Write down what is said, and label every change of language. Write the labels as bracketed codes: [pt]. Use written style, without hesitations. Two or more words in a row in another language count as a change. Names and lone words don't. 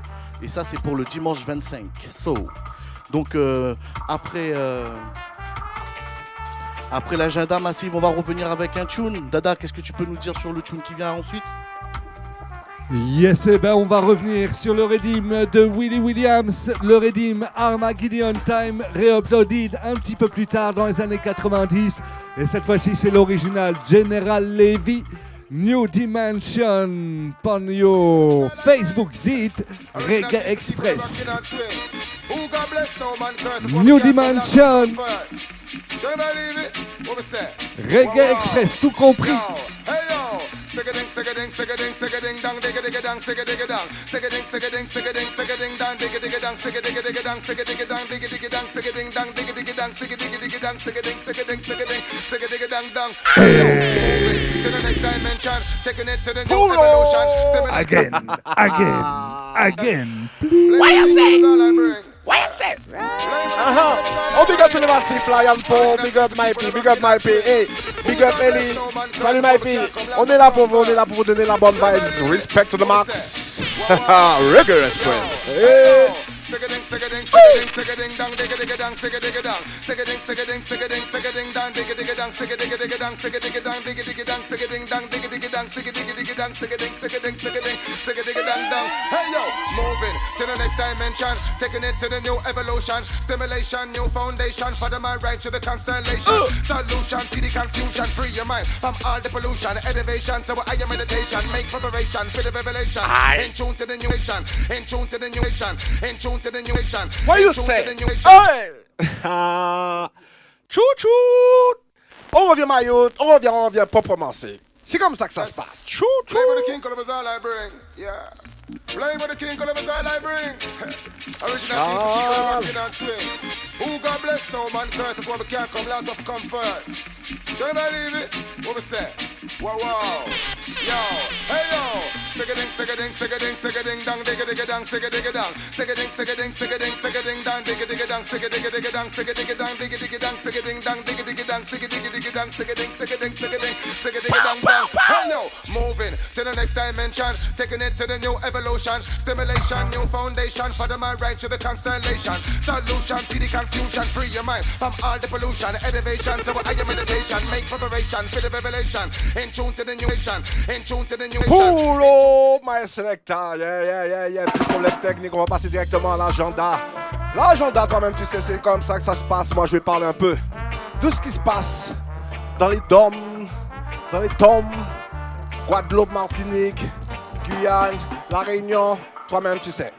[fr] Et ça, c'est pour le dimanche 25. Donc, après l'agenda massif, on va revenir avec un tune. Dada, qu'est-ce que tu peux nous dire sur le tune qui vient ensuite? Yes, et ben on va revenir sur le redeem de Willie Williams, le redeem Armageddon Time, réuploaded un petit peu plus tard dans les années 90. Et cette fois-ci, c'est l'original General Levy, New Dimension, Ponyo, Facebook Zit, Reggae Express. New Dimension, Reggae Express, tout compris. [en] stick a ding, stick a ding, stick a ding, stick a ding, dang, dig a dig a dang, stick a dig a dang, stick a ding, stick a ding, stick a ding, stick a ding, dang, dig a dig a dang, stick a dig a dig a dang, stick a dig a dang, dig a dig a dang, stick a ding, dang, dig a dig a dang, stick a dig a dig a dang, stick a ding, stick a ding, stick a ding, stick a dig a dang, dang. To the next dimension, taking it to the new evolution. Again. Why you say? Why you say? Oh, big up to the massive Lion Paul, big up my P, hey, big up Ellie, salut my P, [fr] on est là pour vous donner la bonne vibes, [en] respect to the max, Reggae Express, hey. Stick a ding, stick a ding, stick a ding, stick a ding, dang, dig a dig a dang, stick a dig a dang, stick a ding, stick a ding, stick a ding, stick a ding, dang, dig a dig a dang, stick a dig a dig a dang, stick a dig a dang, dig a dig a dang, stick a ding, dang, dig a dig a dang, stick a dig a dig a dang, stick a ding, stick a ding, stick a ding, stick a dig a dang, dang. Hey yo, moving to the next dimension, taking it to the new evolution, stimulation, new foundation for the mind right to the constellation, solution to the confusion, free your mind from all the pollution, elevation to higher meditation, make preparation for the revelation, in tune to the new nation, in tune to the new nation, in tune to the new nation. What you say? [fr] Hey! Chou-chou! On revient maillot, on revient proprement. C'est comme ça que ça se passe. Chou-chou! [en] Play with the king, color was all I bring. Yeah. Play with the king, color was all I bring. Original swing. Who God bless, no man curse. That's why we can't come last, up come first. Do you believe it? What we say? Wow, wow. Yo, hey yo. Stick a ding, stick a ding, stick a ding, stick a ding, dang, dig a dig a dang, stick a dig a dang, stick a ding, stick a ding, stick a ding, stick a ding, dang, dig a dig a dang, stick a dig a dig a dang, stick a dig a dang, dig a dig a dang, stick a ding, dang, dig a dig a dang, stick a dig a dig a dang, stick a ding, stick a ding, stick a ding, stick a dig a dang, dang. Hey yo, moving to the next dimension, taking it to the new evolution, stimulation, new foundation for the mind right to the constellation, solution to the confusion, free your mind from all the pollution, elevation to higher meditation, make preparation for the revelation, in tune to the new nation, in tune to the new nation. Poulo, my selector, yeah, [fr] petit problème technique, on va passer directement à l'agenda. L'agenda, toi-même, tu sais, c'est comme ça que ça se passe. Moi, je vais parler un peu de ce qui se passe dans les DOM, Guadeloupe, Martinique, Guyane, La Réunion, toi-même, tu sais.